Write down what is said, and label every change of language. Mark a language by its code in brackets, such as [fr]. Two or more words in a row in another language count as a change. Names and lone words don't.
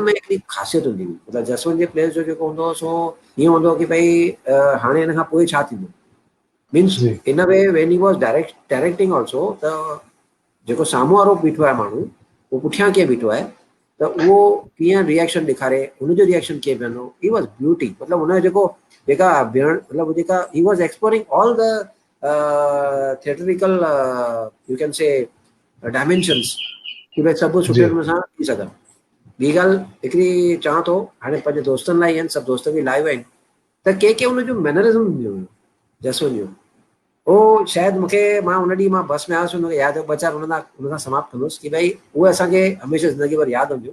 [sd] उन में हिकिड़ी ख़ासियत हूंदी हुई। मतिलबु जसवंत जे प्लेस जो जेको हूंदो हो सो ईअं हूंदो कि भई हाणे हिन खां पोइ छा थींदो, मीन्स जी [en] in way when he was directing also, [sd] त जेको साम्हूं वारो बीठो आहे माण्हू, उहो पुठियां कीअं बीठो आहे, त उहो कीअं रिएक्शन ॾेखारे, हुनजो रिएक्शन कीअं बीहंदो, [en] he was beauty. [sd] मतिलबु हुनजो जेको जेका बीहण, मतिलबु जेका [en] he was exploring all the theatrical you can say dimensions, [sd] कि भई सभु सुठे जी नमूने सां थी सघनि। ॿी ॻाल्हि हिकिड़ी चवां थो, हाणे पंहिंजे दोस्तनि लाइ आहिनि, सभु दोस्त बि लाइव आहिनि, त के हुनजो मैनरिज़म हूंदियूं हुयूं जसवंत जूं, उहो शायदि मूंखे, मां हुन ॾींहुं मां बस में आयुसि, हुनखे यादि ॿ चारि हुन सां समाप्त कंदुसि कि भई उहे असांखे हमेशह ज़िंदगी भर यादि हूंदियूं।